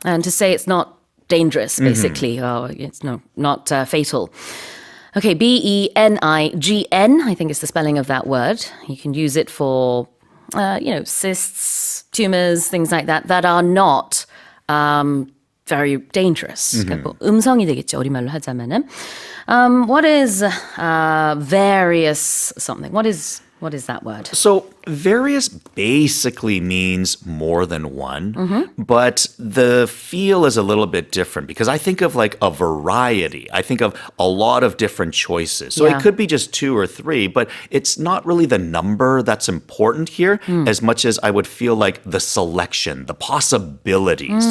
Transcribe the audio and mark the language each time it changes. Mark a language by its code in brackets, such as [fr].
[en] And to say it's not dangerous, basically, or it's not fatal. Okay, benign, I think is the spelling of that word. You can use it for, cysts, tumors, things like that are not very dangerous. [ko] 그러니까 음성이 되겠죠, 우리말로 하자면은. [en] What is various something? What is that word? So various basically means more than one, but the feel is a little bit different because I think of like a variety. I think of a lot of different choices. So it could be just 2 or 3, but it's not really the number that's important here as much as I would feel like the selection, the possibilities.